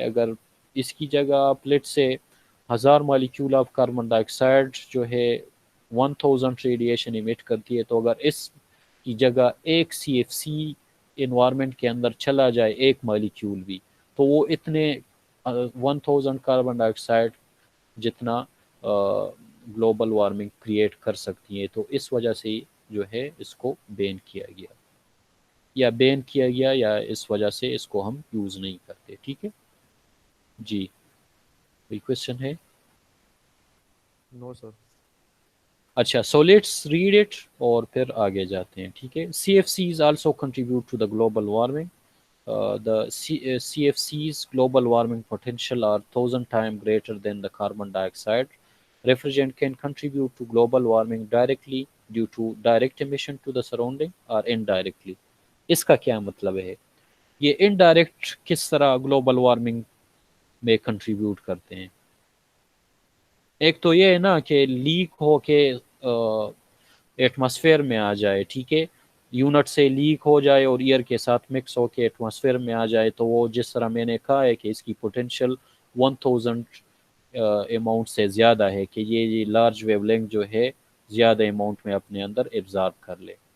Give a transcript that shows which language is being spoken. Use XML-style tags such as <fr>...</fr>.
<ur>اگر اس کی جگہ آپ لیٹ سے 1000 molecule of carbon dye oxide جو ہے 1000 ریڈیشن ایمٹ کرتی ہے, تو اگر اس کی جگہ ایک سی ایف سی انوائرمنٹ کے اندر چلا جائے ایک مالیکیول بھی, تو وہ اتنے 1000 کاربن ڈائی آکسائڈ جتنا گلوبل وارمنگ کریٹ کر سکتی ہے. تو اس وجہ سے جو ہے اس کو بین کیا گیا, یا اس وجہ سے اس کو ہم یوز نہیں کرتے. ٹھیک ہے, جی, کوئی کوشچن ہے؟</ur> <en>No sir.</en> <ur>اچھا,</ur> <en>so let's read it</en> <ur>اور پھر آگے جاتے ہیں. ٹھیک ہے,</ur> <en>C F Cs also contribute to the global warming. The CFC's global warming potential are 1,000 times greater than the carbon dioxide. Refrigerant can contribute to global warming directly due to direct emission to the surrounding or indirectly.</en> <ur>اس کا کیا مطلب ہے؟ یہ indirect کس طرح global warming میں contribute کرتے ہیں؟ ایک تو یہ ہے نا کہ لیک ہو کے ایٹماسفیئر میں آ جائے. ٹھیک ہے, یونٹ سے لیک ہو جائے اور ایئر کے ساتھ مکس ہو کے ایٹماسفیئر میں آ جائے تو وہ جس طرح میں نے کہا ہے کہ اس کی پوٹینشیل 1000 اماؤنٹ سے زیادہ ہے کہ یہ لارج ویو لینتھ جو ہے زیادہ اماؤنٹ میں اپنے اندر ایبزارب کر لے.</ur>